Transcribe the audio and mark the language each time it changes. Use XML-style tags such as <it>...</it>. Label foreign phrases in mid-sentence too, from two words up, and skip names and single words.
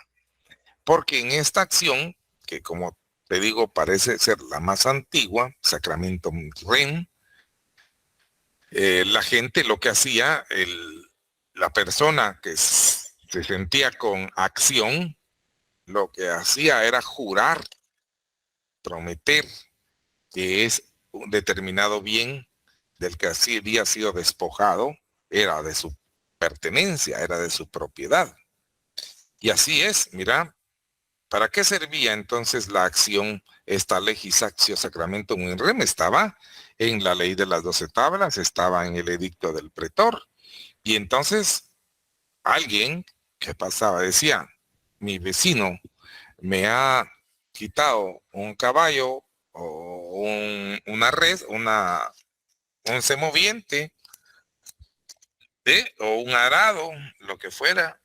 <es>Porque en esta acción, que como te digo parece ser la más antigua,</es> <la>Sacramentum Rem,</la> <es>la gente lo que hacía, la persona que se sentía con acción, lo que hacía era jurar, prometer que es un determinado bien del que así había sido despojado, era de su pertenencia, era de su propiedad. Y así es, mira, ¿para qué servía entonces la acción, esta</es> <la>legis actio sacramentum in rem?</la> <es>Estaba en la ley de las 12 tablas, estaba en el edicto del pretor. Y entonces alguien que pasaba decía, mi vecino me ha quitado un caballo o una red, un semoviente, o un arado, lo que fuera.</es>